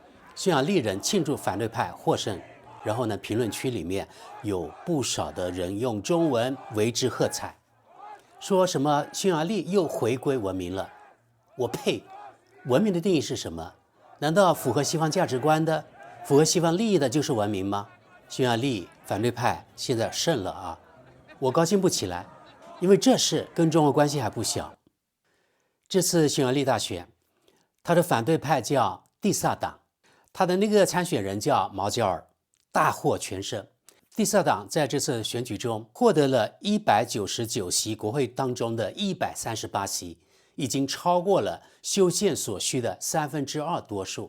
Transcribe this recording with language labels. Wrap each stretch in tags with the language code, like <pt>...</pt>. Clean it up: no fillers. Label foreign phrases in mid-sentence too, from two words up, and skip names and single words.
<zh>匈牙利人庆祝反对派獲勝，然後呢，評論區裡面有不少的人用中文為之喝彩，說什麼匈牙利又回歸文明了。我呸！文明的定義是什麼？難道符合西方價值觀的、符合西方利益的就是文明嗎？匈牙利反对派現在勝了啊，我高興不起來，因為這事跟中國關係還不小。這次匈牙利大選，他的反對派叫蒂薩黨，他的那個參選人叫毛焦爾，大獲全勝。蒂薩黨在這次選舉中獲得了199席國會當中的138席，已經超過了修憲所需的2/3多數。</zh>